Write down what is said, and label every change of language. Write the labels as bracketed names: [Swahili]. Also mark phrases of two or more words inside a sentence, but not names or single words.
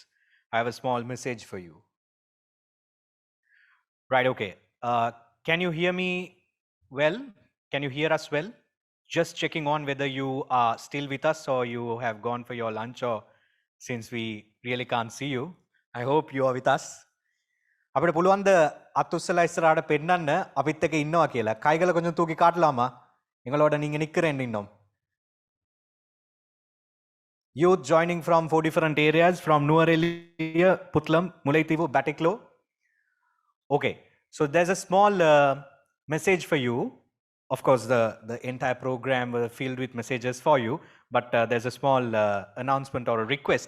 [English] I have a small message for you. Right. Okay. Can you hear me well? Can you hear us well? Just checking on whether you are still with us or you have gone for your lunch, or since we really can't see you. I hope you are with us. [Sinhala] අපිට පුළුවන් ද අත්උස්සලා ඉස්සරහට පෙන්නන්න අපිත් එක්ක ඉන්නවා කියලා. [Tamil] කයිගල கொஞ்சம் தூக்கி காட்டலாமா? எங்களோட நீங்க நிக்கிறேன் இன்னும். [English] Youth joining from 4 different areas, from Nuwara, Puttalam, Mullaitivu, Batticaloa. Okay, so there's a small message for you. Of course, the entire program was filled with messages for you, but there's a small announcement or a request.